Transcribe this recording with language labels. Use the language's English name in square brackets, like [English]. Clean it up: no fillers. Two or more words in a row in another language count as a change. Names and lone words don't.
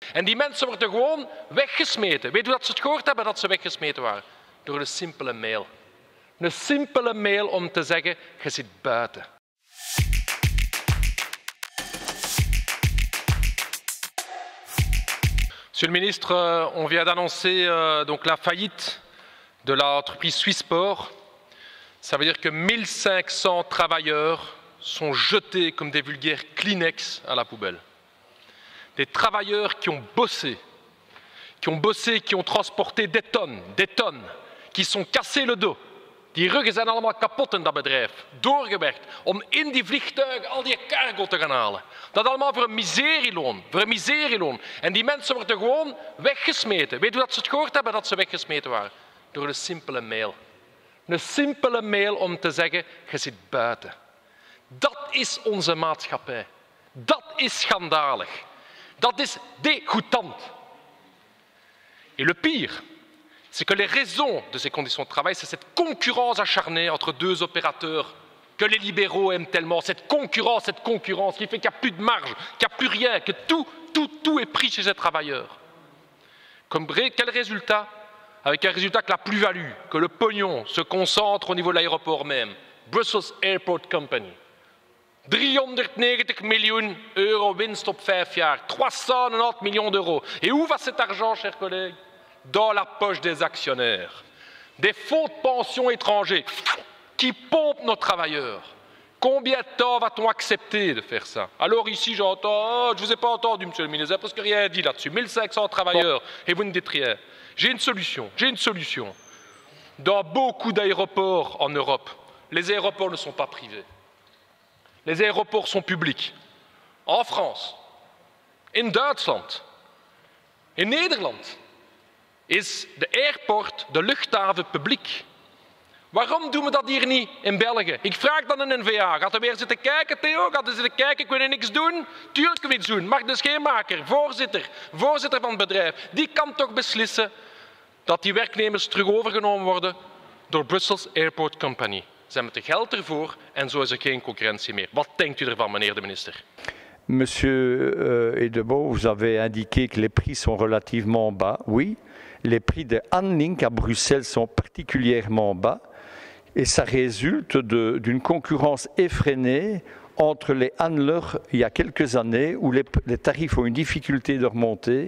[Dutch] En die mensen worden gewoon weggesmeten. Weet u dat ze het gehoord hebben dat ze weggesmeten waren? Door een simpele mail. Een simpele mail om te zeggen, je zit buiten. [French] Monsieur le ministre, on vient d'annoncer donc la faillite de l'entreprise Swissport. Ça veut dire que 1500 travailleurs sont jetés comme des vulgaires Kleenex à la poubelle. Des travailleurs qui ont bossé, qui ont transporté des tonnes, qui sont cassés le dos. [Dutch] Die ruggen zijn allemaal kapot in dat bedrijf. Doorgewerkt om in die vliegtuigen al die cargo te gaan halen. Dat allemaal voor een miserieloon. En die mensen worden gewoon weggesmeten. Weet u dat ze het gehoord hebben dat ze weggesmeten waren? Door een simpele mail. Een simpele mail om te zeggen, je zit buiten. Dat is onze maatschappij. Dat is schandalig. Dat is dégoûtant. [French] Et le pire, c'est que les raisons de ces conditions de travail, c'est cette concurrence acharnée entre deux opérateurs que les libéraux aiment tellement, cette concurrence qui fait qu'il n'y a plus de marge, qu'il n'y a plus rien, que tout est pris chez ces travailleurs. Quel résultat? Avec un résultat que la plus-value, que le pognon se concentre au niveau de l'aéroport même. [Dutch] Brussels Airport Company. 390 miljoen euro winst op 5 jaar. [French] 390 millions d'euros. Et où va cet argent, chers collègues? Dans la poche des actionnaires. Des fonds de pension étrangers qui pompent nos travailleurs. Combien de temps va-t-on accepter de faire ça? Alors ici, j'entends, je ne vous ai pas entendu, monsieur le ministre, vous n'avez presque rien dit là-dessus. 1500 travailleurs et vous ne dites rien. J'ai une solution. Dans beaucoup d'aéroports en Europe, les aéroports ne sont pas privés. Les aéroports sont publics. En France, [Dutch] in Duitsland, in Nederland is de airport, de luchthaven, publiek. Waarom doen we dat hier niet in België? Ik vraag dan een N-VA. Gaat er weer zitten kijken, Theo? Gaat er zitten kijken, ik wil niks doen? Tuurlijk wil ik iets doen. Mark de Scheenmaker, voorzitter van het bedrijf, die kan toch beslissen dat die werknemers terug overgenomen worden door Brussels Airport Company. Ze hebben het geld ervoor en zo is er geen concurrentie meer. Wat denkt u ervan, meneer de minister? [French] Monsieur Edebo, vous avez indiqué que les prix sont relativement bas. Oui, les prix de handling à Bruxelles sont particulièrement bas et ça résulte d'une concurrence effrénée entre les handlers il y a quelques années où les tarifs ont une difficulté de remonter.